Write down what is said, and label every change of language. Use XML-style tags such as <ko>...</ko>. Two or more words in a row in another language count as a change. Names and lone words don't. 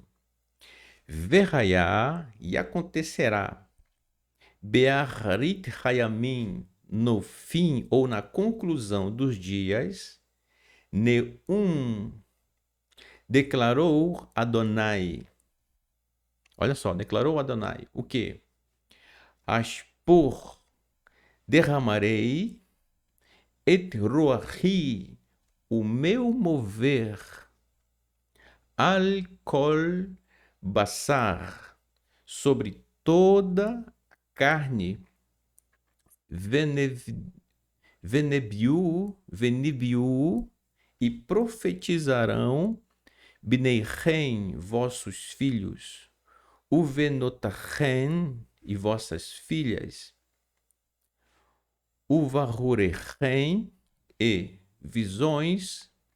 <pt>Verraiá, e acontecerá,</pt> <he>באחרית הימים,</he> <pt>no fim ou na conclusão dos dias, Neum declarou Adonai. Olha só, declarou Adonai. O quê? Ashpur, derramarei</pt> <he>את רוחי,</he> <pt>o meu mover,</pt> <he>על כל בשר,</he> <pt>sobre toda a carne, venebiu, e profetizarão Bneichem, vossos filhos, Uvenotachem, e vossas filhas, Uvarurechem, e visões,</pt>